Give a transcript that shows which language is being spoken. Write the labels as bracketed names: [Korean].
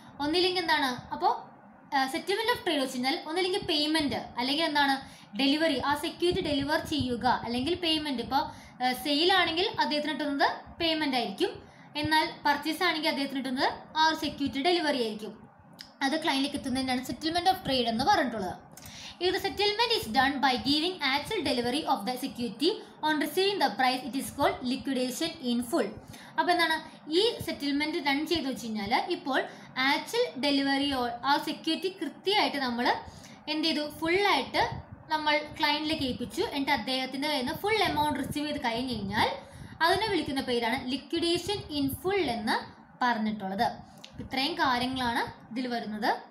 [Malayalam] ഒന്നില്ലെങ്കിൽ എന്താണ്, അപ്പോൾ സെറ്റിൽമെൻറ്റ് ഓഫ് ട്രേഡ് വെച്ച് കഴിഞ്ഞാൽ ഒന്നില്ലെങ്കിൽ പേയ്മെൻറ്റ്, അല്ലെങ്കിൽ എന്താണ് ഡെലിവറി, ആ സെക്യൂരിറ്റി ഡെലിവർ ചെയ്യുക, അല്ലെങ്കിൽ പേയ്മെൻറ്റ്. ഇപ്പോൾ സെയിലാണെങ്കിൽ അദ്ദേഹത്തിന് കിട്ടുന്നത് പേയ്മെൻ്റ് ആയിരിക്കും, എന്നാൽ പർച്ചേസ് ആണെങ്കിൽ അദ്ദേഹത്തിന് കിട്ടുന്നത് ആ ഒരു സെക്യൂരിറ്റി ഡെലിവറി ആയിരിക്കും. അത് ക്ലയൻറ്റിലേക്ക് എത്തുന്നതിനാണ് സെറ്റിൽമെൻറ്റ് ഓഫ് ട്രേഡ് എന്ന് പറഞ്ഞിട്ടുള്ളത്. [English] If the settlement is done by giving actual delivery of the security on receiving the price, it is called liquidation in full. [Malayalam] അപ്പോൾ എന്താണ്, ഈ സെറ്റിൽമെൻറ്റ് റൺ ചെയ്ത് വെച്ച് കഴിഞ്ഞാൽ ഇപ്പോൾ ആക്ച്വൽ ഡെലിവറി ആ സെക്യൂരിറ്റി കൃത്യമായിട്ട് നമ്മൾ എന്ത് ചെയ്തു, ഫുള്ളായിട്ട് നമ്മൾ ക്ലയൻറ്റിലേക്ക് ഏൽപ്പിച്ചു, എന്നിട്ട് അദ്ദേഹത്തിൻ്റെ കയ്യിൽ നിന്ന് ഫുൾ എമൗണ്ട് റിസീവ് ചെയ്ത് കഴിഞ്ഞ് കഴിഞ്ഞാൽ അതിനെ വിളിക്കുന്ന പേരാണ് ലിക്വിഡേഷൻ ഇൻ ഫുൾ എന്ന് പറഞ്ഞിട്ടുള്ളത്. ഇത്രയും കാര്യങ്ങളാണ് ഇതിൽ വരുന്നത്.